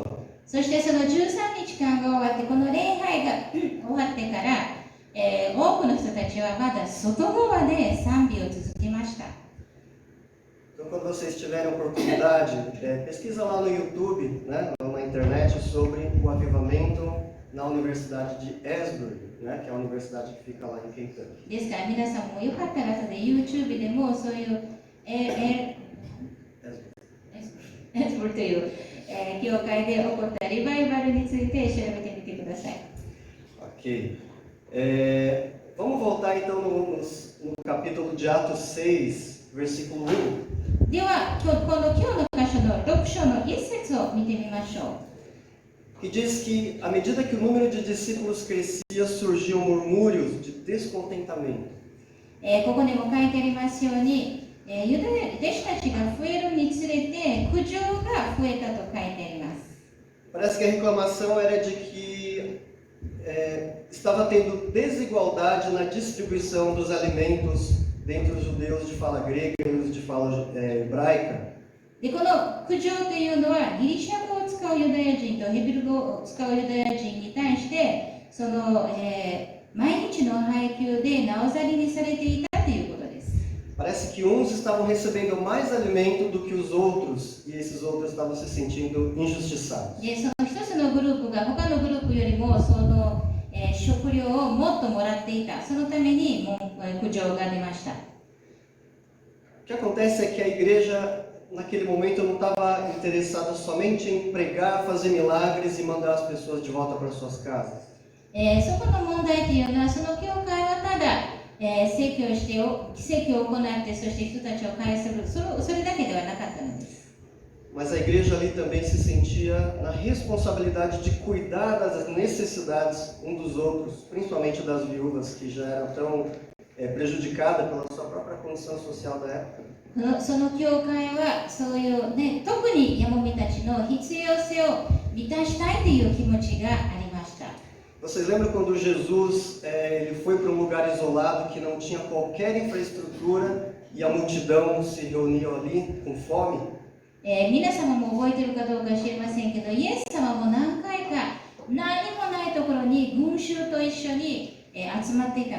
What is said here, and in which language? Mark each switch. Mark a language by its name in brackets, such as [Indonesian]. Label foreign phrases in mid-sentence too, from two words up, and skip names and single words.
[Japanese] そしてその13日間が終わって、この礼拝が終わってから、多くの人たちはまだ外側で賛美を続けました。 [Portuguese] Então, quando vocês tiverem oportunidade, pesquisa lá no YouTube, né, na internet, sobre o avivamento na Universidade de Asbury, né, que é a universidade que fica lá em Kentucky. [Japanese] ですから皆さんもよかったら後で YouTube でもそういうエスブルという、教会で起こったリバイバルについて調べてみてください。 [Portuguese] Ok. Vamos voltar então no capítulo de Atos 6, versículo 1. [Japanese] では今日の箇所の6章の1節を見てみましょう。 [Portuguese] Que diz que, à medida que o número de discípulos crescia, surgiam murmúrios de descontentamento. [Japanese] ここにも書いてありますように、ユダヤ弟子たちが増えるにつれて苦情が増えたと書いてあります。 [Portuguese] Parece que a reclamação era de que estava tendo desigualdade na distribuição dos alimentos dentre os judeus de fala grega e os de fala hebraica. [Japanese] でこの苦情というのはギリシャ語を使うユダヤ人とヘブル語を使うユダヤ人に対してその、毎日の配給でなおざりにされていたということです。 [Portuguese] Parece que uns estavam recebendo mais alimento do que os outros e esses outros estavam se sentindo injustiçados. [Japanese] でその一つのグループが他のグループよりもその、食料をもっともらっていた。そのために苦情が出ました。 [Portuguese] O que acontece é que a igreja naquele momento não estava interessada somente em pregar, fazer milagres e mandar as pessoas de volta para suas casas. [Japanese] そこの問題というのはその教会はただ、説教して奇跡を行ってそして人たちを返するそれだけではなかったのです。 [Portuguese] Mas a igreja ali também se sentia na responsabilidade de cuidar das necessidades um dos outros, principalmente das viúvas que já eram tão prejudicadas pela sua própria condição social da época. [Japanese] その教会はそういう、ね、特にヤモミたちの必要性を満たしたいという気持ちがありました。 [Portuguese] Vocês lembram quando Jesus ele foi para um lugar isolado que não tinha qualquer infraestrutura e a multidão se reuniu ali com fome? [Japanese] 皆様も覚えているかどうか知りませんけど、イエス様も何回か何もないところに群衆と一緒に集まっていたのです。